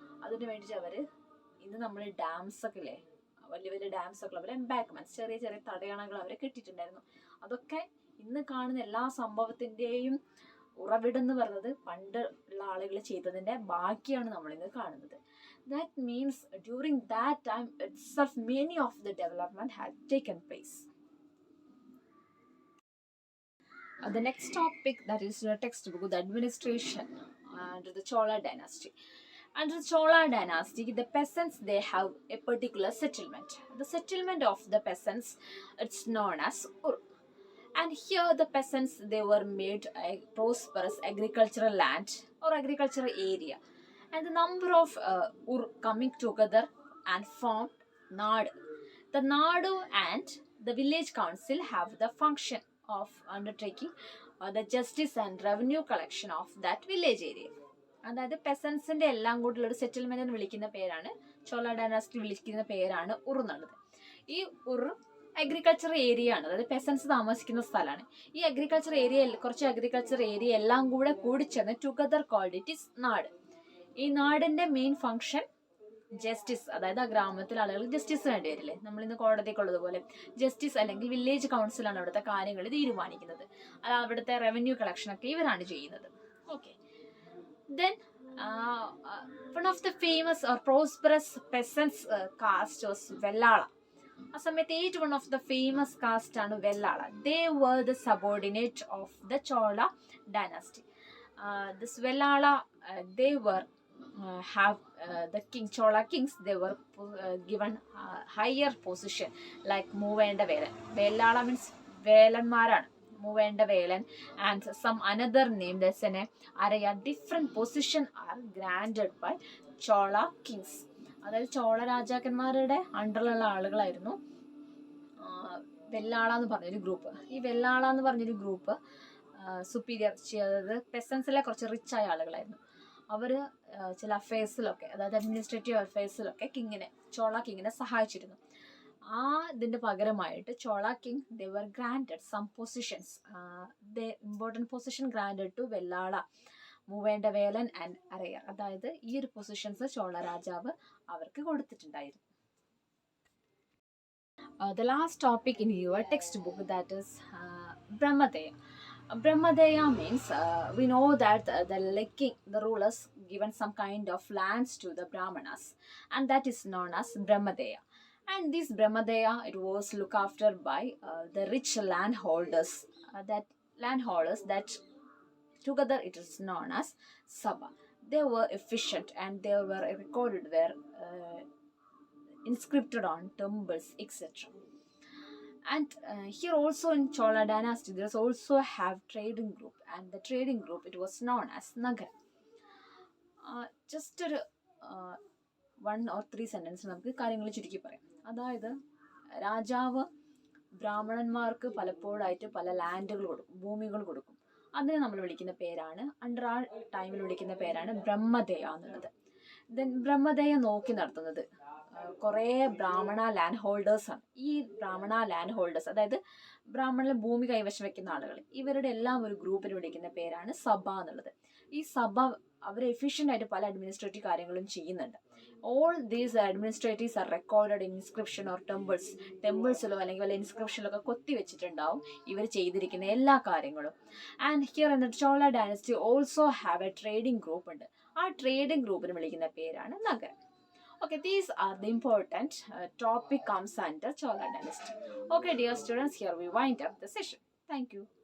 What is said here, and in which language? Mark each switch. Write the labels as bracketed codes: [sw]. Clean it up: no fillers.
[ml] അതിന് വേണ്ടിയിട്ട് അവർ ഇന്ന് നമ്മൾ ഡാംസൊക്കെ ഇല്ലേ, വലിയ വലിയ ഡാംസൊക്കെ അവർ എംബാങ്ക്മെന്റ്സ്, ചെറിയ ചെറിയ തടയണകൾ അവർ കെട്ടിയിട്ടുണ്ടായിരുന്നു. അതൊക്കെ ഇന്ന് കാണുന്ന എല്ലാ സംഭവത്തിൻ്റെയും ഉറവിടം എന്ന് പറയുന്നത് പണ്ട് ഉള്ള ആളുകൾ ചെയ്തതിൻ്റെ ബാക്കിയാണ് നമ്മളിന്ന് കാണുന്നത്. [en] That means during that time itself many of the development had taken place. The next topic, that is the textbook, the administration under the Chola dynasty. Under the Chola dynasty, the peasants, they have a particular settlement. The settlement of the peasants, it's known as Ur. And here the peasants, they were made a prosperous agricultural land or agricultural area. And the number of Ur coming together and formed Nadu. The Nadu and the village council have the function of undertaking the justice and revenue collection of that village area. [ml] അതായത് പെസൻസിന്റെ എല്ലാം കൂടിയുള്ള ഒരു സെറ്റിൽമെന്റിന് വിളിക്കുന്ന പേരാണ്, Chola dynasty വിളിക്കുന്ന പേരാണ് ഉർ എന്നുള്ളത്. ഈ ഉർ അഗ്രികൾച്ചർ ഏരിയ ആണ്, അതായത് പെസൻസ് താമസിക്കുന്ന സ്ഥലമാണ്. ഈ അഗ്രികൾച്ചർ ഏരിയ, കുറച്ച് അഗ്രികൾച്ചർ ഏരിയ എല്ലാം കൂടെ കൂടിച്ചേർന്ന് [en] together called it is [ml] നാട്. ഈ നാടിന്റെ മെയിൻ ഫംഗ്ഷൻ ജസ്റ്റിസ്, അതായത് ആ ഗ്രാമത്തിലെ ആളുകൾക്ക് ജസ്റ്റിസ് വേണ്ടി വരില്ലേ, നമ്മളിന്ന് കോടതിക്കുള്ളതുപോലെ ജസ്റ്റിസ് അല്ലെങ്കിൽ വില്ലേജ് കൗൺസിലാണ് അവിടുത്തെ കാര്യങ്ങൾ തീരുമാനിക്കുന്നത്. അത് അവിടുത്തെ റവന്യൂ കളക്ഷനൊക്കെ ഇവരാണ് ചെയ്യുന്നത്. [en] Okay, then one of the famous or prosperous peasants caste was Vellala. [ml] ആ സമയത്ത് ഏറ്റവും [en] one of the famous caste ആണ് Vellala. They were the subordinate of the Chola dynasty. This Vellala, they were have the king Chola kings, they were given higher position like Muvenda Velan. Vellala means വേലന്മാരാണ്, Muvenda Velan, and some another name, that's an araya, different position are granted by Chola kings. [ml] അതായത് ചോള രാജാക്കന്മാരുടെ അണ്ടറിലുള്ള ആളുകളായിരുന്നു വെള്ളാള എന്ന് പറഞ്ഞൊരു group. ഈ വെള്ളാള എന്ന് പറഞ്ഞൊരു group superior, അതായത് പെസൻസിലെ കുറച്ച് റിച്ച് ആയ ആളുകളായിരുന്നു. അവർ ചില അഫയേഴ്സിലൊക്കെ, അതായത് അഡ്മിനിസ്ട്രേറ്റീവ് അഫയേഴ്സിലൊക്കെ ചോള കിങ്ങിനെ സഹായിച്ചിരുന്നു. ആ ഇതിന്റെ പകരമായിട്ട് [en] Chola king, they were granted some positions, important position granted to Vellala, Muvenda Velan and Arayar. [ml] അതായത് ഈ ഒരു പൊസിഷൻസ് ചോള രാജാവ് അവർക്ക് കൊടുത്തിട്ടുണ്ടായിരുന്നു. [en] The last topic in your textbook, that is Brahmadeya. Brahmadeya means we know that the rulers given some kind of lands to the Brahmanas, and that is known as Brahmadeya. And this Brahmadeya, it was looked after by the rich landholders. That together it is known as Sabha. They were efficient and they were recorded there, inscripted on temples, etc. And here also in Chola dynasty, there's also have trading group, and the trading group, it was known as Nagara. Just 1 or 3 sentences [ml] നമുക്ക് കാര്യങ്ങൾ ചുരുക്കി പറയാം. അതായത് രാജാവ് ബ്രാഹ്മണന്മാർക്ക് പലപ്പോഴായിട്ട് പല ലാൻഡുകൾ കൊടുക്കും, ഭൂമികൾ കൊടുക്കും. അതിനെ നമ്മൾ വിളിക്കുന്ന പേരാണ്, അണ്ടർ ആ ടൈമിൽ വിളിക്കുന്ന പേരാണ് ബ്രഹ്മദേയ എന്നുള്ളത്. ദെൻ ബ്രഹ്മദേയ നോക്കി നടത്തുന്നത് കുറേ ബ്രാഹ്മണ ലാൻഡ് ഹോൾഡേഴ്സാണ്. ഈ ബ്രാഹ്മണ ലാൻഡ് ഹോൾഡേഴ്സ്, അതായത് ബ്രാഹ്മണ ഭൂമി കൈവശം വെക്കുന്ന ആളുകൾ, ഇവരുടെ എല്ലാം ഒരു ഗ്രൂപ്പിന് വിളിക്കുന്ന പേരാണ് സഭ എന്നുള്ളത്. ഈ സഭ അവർ എഫിഷ്യൻ്റ് ആയിട്ട് പല അഡ്മിനിസ്ട്രേറ്റീവ് കാര്യങ്ങളും ചെയ്യുന്നുണ്ട്. [en] all these administratives are recorded in inscription or [ml] ടെമ്പിൾസിലോ അല്ലെങ്കിൽ വല്ല ഇൻസ്ക്രിപ്ഷനിലൊക്കെ കൊത്തി വെച്ചിട്ടുണ്ടാവും ഇവർ ചെയ്തിരിക്കുന്ന എല്ലാ കാര്യങ്ങളും. [en] And here in the Chola dynasty also have a trading group ഉണ്ട്. [ml] ആ ട്രേഡിംഗ് ഗ്രൂപ്പിന് വിളിക്കുന്ന പേരാണ് നഗരം. [en] Okay, these are the important topic comes under Chola dynasty. Okay, dear students, here we wind up the session. Thank you.